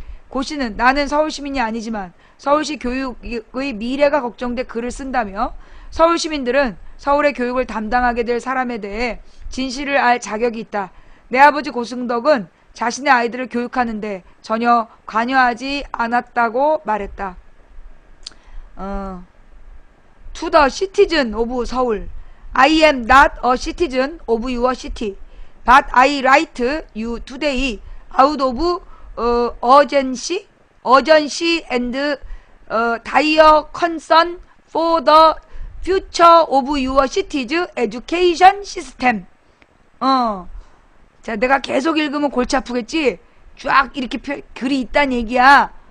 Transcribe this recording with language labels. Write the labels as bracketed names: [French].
[Korean] 고 씨는 나는 서울시민이 아니지만 서울시 교육의 미래가 걱정돼 글을 쓴다며 서울시민들은 서울의 교육을 담당하게 될 사람에 대해 진실을 알 자격이 있다. 내 아버지 고승덕은 자신의 아이들을 교육하는데 전혀 관여하지 않았다고 말했다. To [English] to the citizen of 서울. I am not a citizen of your city, but I write you today out of urgency and dire concern for the future of your city's education system. [Korean] 자, 내가 계속 읽으면 골치 아프겠지? 쫙 이렇게 글이 있단 얘기야.